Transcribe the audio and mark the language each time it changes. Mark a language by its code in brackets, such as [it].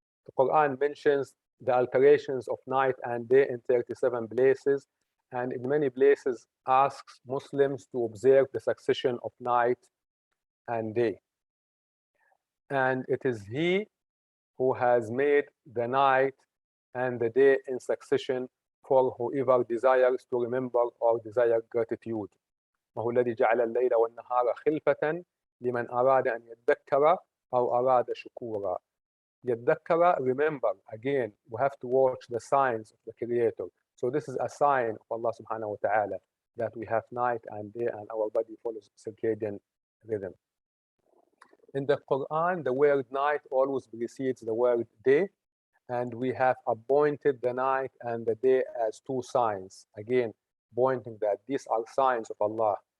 [en] The Quran mentions the alterations of night and day in 37 places, and in many places asks Muslims to observe the succession of night and day. And it is He who has made the night and the day in succession for whoever desires to remember or desire gratitude. [ar] وهو الذي جعل الليل والنهار خلفة لمن أراد أن يذكر أو أراد شكورا. [en] يذكر, remember. Again, we have to watch the signs of the Creator. So this is a sign of Allah subhanahu wa ta'ala, that we have night and day and our body follows circadian rhythm. In the Quran, the word night always precedes the word day, and we have appointed the night and the day as two signs, again pointing that these are signs of Allah.